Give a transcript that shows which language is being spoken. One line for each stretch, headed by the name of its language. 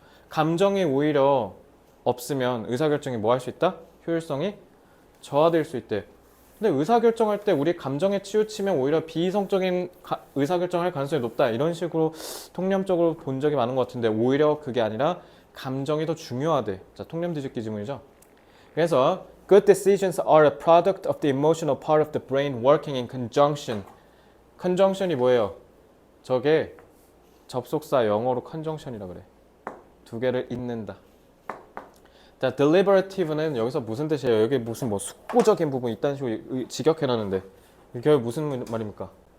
Korean: 감정이 오히려 없으면 의사결정이 뭐 할 수 있다? 효율성이 저하될 수 있대. 근데 의사결정할 때 우리 감정에 치우치면 오히려 비이성적인 의사결정을 할 가능성이 높다. 이런 식으로 통념적으로 본 적이 많은 것 같은데 오히려 그게 아니라 감정이 더 중요하대. 자, 통념 뒤집기 지문이죠.
English: 그래서 good decisions are a product of the emotional part of the brain working in conjunction.
Korean: conjunction이 뭐예요? 저게 접속사 영어로 conjunction이라 그래. 두 개를 잇는다. 자, deliberative는 여기서 무슨 뜻이에요? 여기 무슨 뭐 숙고적인 부분 있다는 식으로 직역해놨는데 결국 무슨 말입니까?